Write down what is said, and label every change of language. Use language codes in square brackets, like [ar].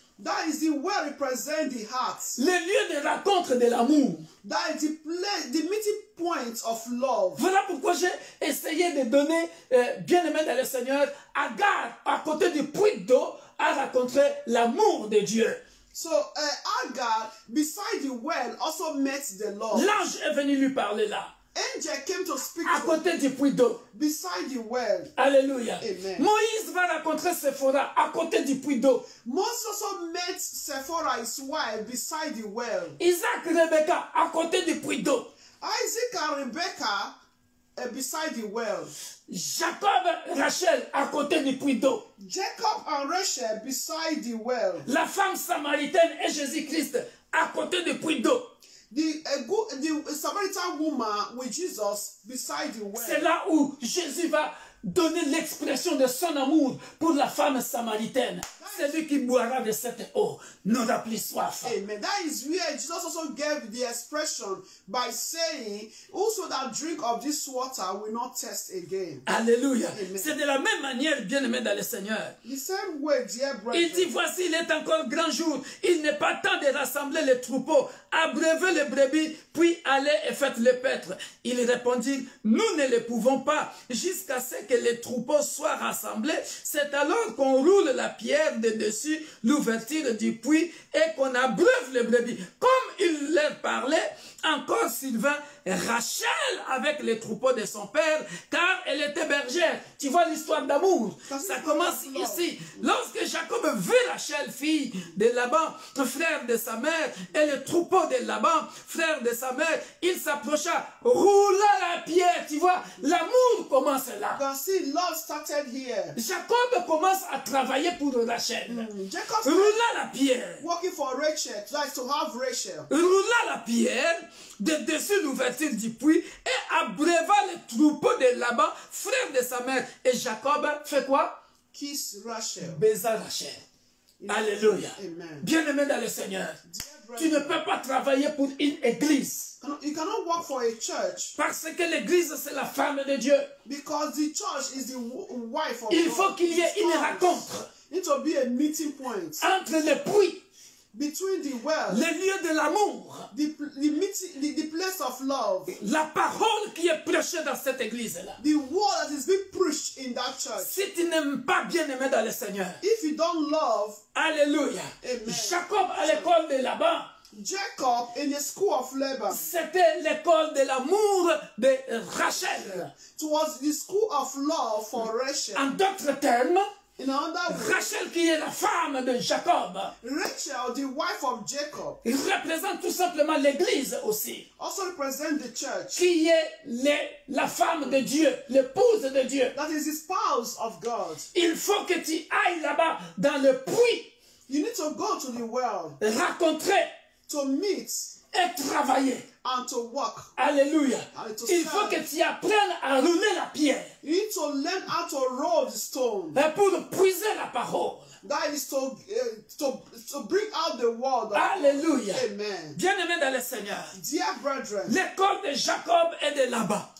[en] that is the well represent the heart. [fr] Le lieu de rencontre de l'amour. [en] That is the place, the meeting point of love. [fr] Voilà pourquoi j'ai essayé de donner, bien-aimé dans le Seigneur, Agar, à côté du puits d'eau, a rencontré l'amour de Dieu. [en] So Agar, beside the well, also met the Lord. [fr] L'ange est venu lui parler là, [en] Angel came to speak [fr] à [en] to [fr] côté du puits d'eau. [en] beside the well. [fr] Alléluia. Amen. Moïse va rencontrer Séphora à côté du puits d'eau. [en] Moses also met Sephora, his wife, beside the well. [fr] Isaac, Rebecca à côté du puits d'eau. [en] Isaac and Rebecca beside the well. [fr] Jacob, Rachel à côté du puits d'eau. [en] Jacob and Rachel beside the well. [fr] La femme samaritaine et Jésus-Christ à côté du puits d'eau. [en] The Samaritan woman with Jesus beside the well. [fr] C'est là où Jésus va donner l'expression de son amour pour la femme samaritaine. Celui qui boira de cette eau n'aura plus soif. Amen. [en] That is where Jesus also gave the expression by saying, "Whoso that drink of this water will not thirst again." [fr] Alléluia. Amen. C'est de la même manière, bien-aimé dans le Seigneur. [en] The same way, dear [fr] Il dit, [en] brethren. [fr] voici, il est encore grand jour. Il n'est pas temps de rassembler les troupeaux. Abreuvez les brebis, puis allez et faites le paître. Il répondit, nous ne le pouvons pas, jusqu'à ce que les troupeaux soient rassemblés. C'est alors qu'on roule la pierre de dessus l'ouverture du puits et qu'on abreuve les brebis. Comme il leur parlait, encore Sylvain, Rachel avec les troupeaux de son père, car elle était bergère. Tu vois l'histoire d'amour. Ça commence ici. Lorsque Jacob vit Rachel, fille de Laban, frère de sa mère, et le troupeau de Laban, frère de sa mère, il s'approcha, roula la pierre. Tu vois, l'amour commence là. [en] You can see love started here. [fr] Jacob commence à travailler pour Rachel. Jacob Roula la pierre. [en] working for Rachel, like to have Rachel. [fr] Roula la pierre de dessus l'ouverture du puits et abreuva le troupeau de Laban, frère de sa mère. Et Jacob fait quoi? [en] kiss Rachel. [fr] Baisa Rachel. Alléluia. Bien-aimé dans le Seigneur, tu ne peux pas travailler pour une église. [en] You cannot work for a church. [fr] Parce que l'église, c'est la femme de Dieu. [en] Because the church is the wife of [fr] Il [en] God. [fr] faut qu'il y ait une rencontre [en] It will be a meeting point [fr] entre les puits, [en] between the well, [fr] le lieu de l'amour, [en] the place of love, [fr] la parole qui est prêchée dans cette église-là. [en] the word that is being preached in that church. [fr] Si tu n'aimes pas bien-aimé dans le Seigneur, [en] If you don't love, [fr] alléluia. Amen. Jacob à l'école de Laban, [en] Jacob in the school of Laban, [fr] c'était l'école de l'amour de Rachel. [en] it was the school of love for Rachel. [fr] En d'autres termes, [en] In another way, [fr] Rachel qui est la femme de Jacob, [en] Rachel, the wife of Jacob, [fr] il représente tout simplement l'église aussi, [en] also represents the church. [fr] qui est la femme de Dieu, l'épouse de Dieu. [en] That is the spouse of God. [fr] Il faut que tu ailles là-bas dans le puits, [en] You need to go to the well [fr] rencontrer [en] to meet [fr] et travailler. [en] and to work. [fr] Alléluia. [en] And to [fr] Il faut que tu apprennes à rouler la pierre [en] You need to learn how to roll the stone. [fr] pour puiser la parole. [en] That is to bring out the word. [fr] Alléluia. Amen. Bien-aimé dans le Seigneur, [en] Dear brethren, [fr] l'école de Jacob et de Laban,